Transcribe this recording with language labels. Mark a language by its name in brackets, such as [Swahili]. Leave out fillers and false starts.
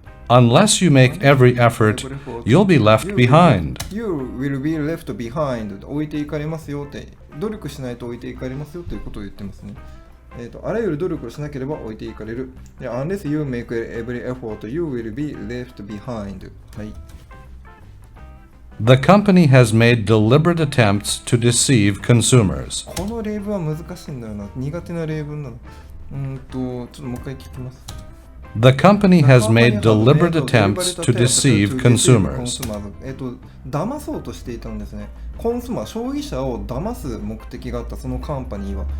[English] Unless you make every effort, you'll be left behind. You will be left behind [Japanese] 置いていかれますよって、努力しないと置いていかれますよということを言ってますね。あらゆる努力をしなければ置いていかれる。 [English] Unless you make every effort, you will be left behind. [Japanese] はい。 [English] The company has made deliberate attempts to deceive consumers. [Japanese] この例文は難しいんだよな。苦手な例文なの。ちょっともう一回聞きます。 [English] The company has made deliberate attempts to deceive consumers. [Japanese] 騙そうとしていたんですね。コンスーマー、消費者を騙す目的があったそのカンパニーは。